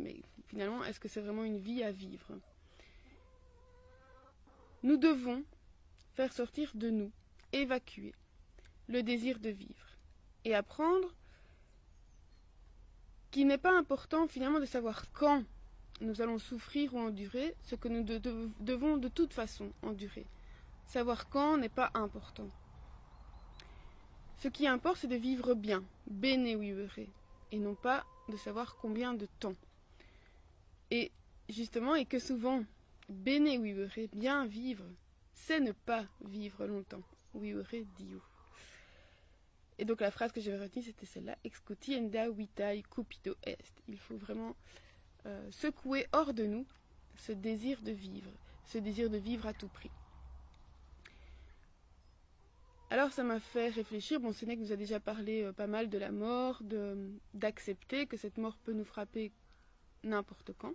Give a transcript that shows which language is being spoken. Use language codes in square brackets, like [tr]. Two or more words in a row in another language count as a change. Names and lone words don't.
[fr] Mais finalement, est-ce que c'est vraiment une vie à vivre? Nous devons faire sortir de nous, évacuer le désir de vivre et apprendre qu'il n'est pas important finalement de savoir quand nous allons souffrir ou endurer ce que nous devons de toute façon endurer. Savoir quand n'est pas important. Ce qui importe, c'est de vivre bien, [la] bene vivere, [fr] et non pas de savoir combien de temps. Et justement, et que souvent, [la] bene vivere, [fr] bien vivre, c'est ne pas vivre longtemps. [la] Vivere Dio. [fr] Et donc la phrase que j'avais retenue, c'était celle-là, [la] ex quotienda vitae cupido est. [fr] Il faut vraiment secouer hors de nous ce désir de vivre à tout prix. Alors ça m'a fait réfléchir, bon Sénèque nous a déjà parlé pas mal de la mort, d'accepter que cette mort peut nous frapper n'importe quand.